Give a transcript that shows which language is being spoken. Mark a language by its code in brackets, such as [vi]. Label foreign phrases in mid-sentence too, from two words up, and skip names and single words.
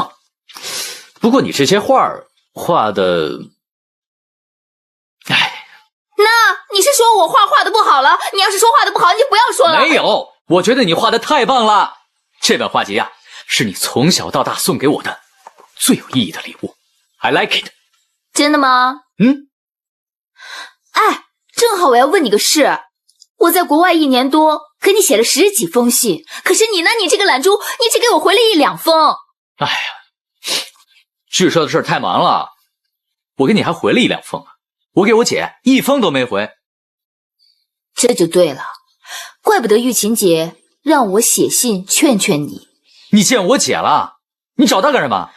[zh] 不過你這些畫畫的，哎，那你是說我畫的不好了？你要是說畫的不好，你就不要說了。沒有，我覺得你畫的太棒了。這本畫集呀，是你從小到大送給我的最有意義的禮物。 [en] I like it。 [zh] 真的嗎？嗯。哎，正好我要問你個事。我在國外1年多，給你寫了10幾封信，可是你呢？你這個懶豬，你只給我回了1、2封。哎呀，劇社的事太忙了，我給你還回了1、2封，我給我姐1封都沒回。這就對了，怪不得玉琴姐讓我寫信勸勸你。你見我姐了？你找她幹什麼？